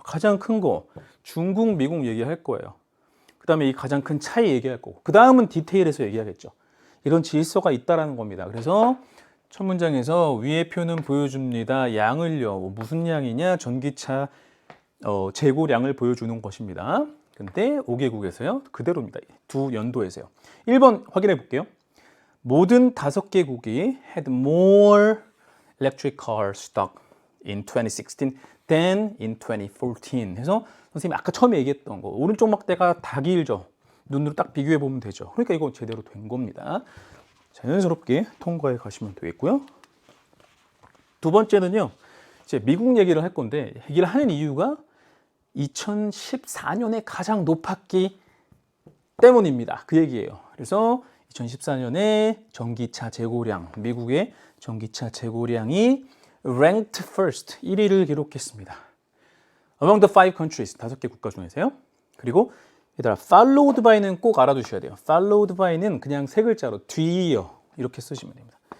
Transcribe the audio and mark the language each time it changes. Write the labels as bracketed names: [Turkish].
[Korean] 가장 큰 거 중국, 미국 얘기할 거예요. 그 다음에 이 가장 큰 차이 얘기할 거고, 그 다음은 디테일에서 얘기하겠죠. 이런 질서가 있다라는 겁니다. 그래서 첫 문장에서 위의 표는 보여줍니다. 양을요, 무슨 양이냐? 전기차 재고량을 보여주는 것입니다. 근데 5개국에서요, 그대로입니다. 두 연도에서요. 1번 확인해 볼게요. 모든 5개국이 [English] had more electric car stock in 2016 than in 2014. [Korean] 해서 선생님이 아까 처음에 얘기했던 거, 오른쪽 막대가 다 길죠. 눈으로 딱 비교해 보면 되죠. 그러니까 이거 제대로 된 겁니다. 자연스럽게 통과해 가시면 되겠고요. 두 번째는요. 이제 미국 얘기를 할 건데 얘기를 하는 이유가 2014년에 가장 높았기 때문입니다. 그 얘기예요. 그래서 2014년에 전기차 재고량, 미국의 전기차 재고량이 [English] ranked first, [Korean] 1위를 기록했습니다. [English] Among the five countries, [Korean] 5개 국가 중에서요. 그리고 얘들아, followed by는 꼭 알아두셔야 돼요. followed by는 그냥 세 글자로 뒤이어 이렇게 쓰시면 됩니다.